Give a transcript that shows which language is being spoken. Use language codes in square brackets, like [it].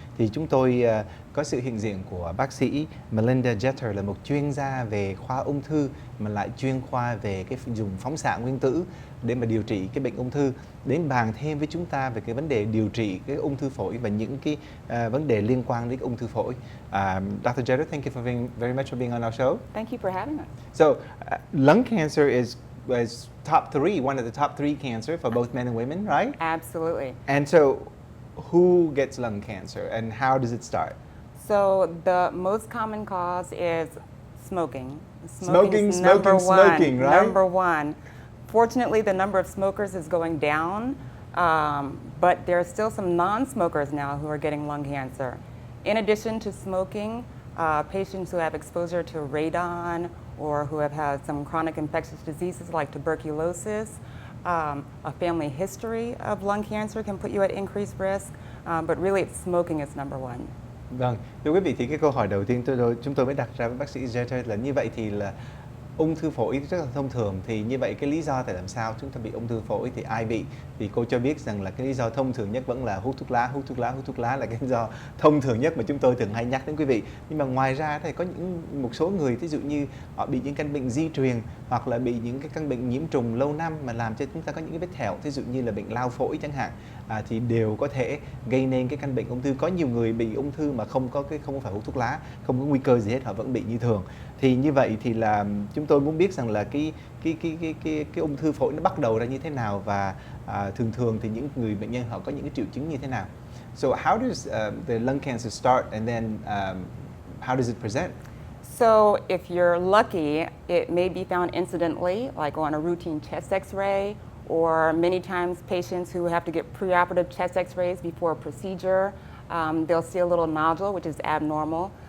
[vi] Thì chúng tôi có sự hiện diện của bác sĩ Melinda Jeter, là một chuyên gia về khoa ung thư mà lại chuyên khoa về cái dùng phóng xạ nguyên tử để mà điều trị cái bệnh ung thư, đến bàn thêm với chúng ta về cái vấn đề điều trị cái ung thư phổi và những cái vấn đề liên quan đến ung thư phổi. [en] Dr. Jeter, thank you very much for being on our show. Thank you for having us. So, lung cancer is top three, one of the top three cancer for both men and women, right? Absolutely. And so, who gets lung cancer and how does it start? So the most common cause is smoking. Smoking, is number one, smoking, right? Number one. Fortunately, the number of smokers is going down, but there are still some non-smokers now who are getting lung cancer. In addition to smoking, patients who have exposure to radon or who have had some chronic infectious diseases like tuberculosis, a family history of lung cancer can put you at increased risk, but really smoking is number one. [vi] Vâng, thưa quý vị, thì cái câu hỏi đầu tiên chúng tôi mới đặt ra với bác sĩ Jeter là như vậy thì là ung thư phổi rất là thông thường, thì như vậy cái lý do tại làm sao chúng ta bị ung thư phổi thì ai bị? Thì cô cho biết rằng là cái lý do thông thường nhất vẫn là hút thuốc lá là cái lý do thông thường nhất mà chúng tôi thường hay nhắc đến quý vị. Nhưng mà ngoài ra thì có một số người, ví dụ như họ bị những căn bệnh di truyền hoặc là bị những cái căn bệnh nhiễm trùng lâu năm mà làm cho chúng ta có những cái vết thẹo, ví dụ như là bệnh lao phổi chẳng hạn, thì đều có thể gây nên cái căn bệnh ung thư. Có nhiều người bị ung thư mà không phải hút thuốc lá, không có nguy cơ gì hết, họ vẫn bị như thường. Thì như vậy thì là chúng tôi muốn biết rằng là cái ung thư phổi nó bắt đầu ra như thế nào, và thường thì những người bệnh nhân họ có những cái triệu chứng như thế nào. [en] So how does the lung cancer start, and then how does it present? So if you're lucky, it may be found incidentally, like on a routine chest x-ray, or many times patients who have to get preoperative chest x-rays before a procedure, they'll see a little nodule, which is abnormal.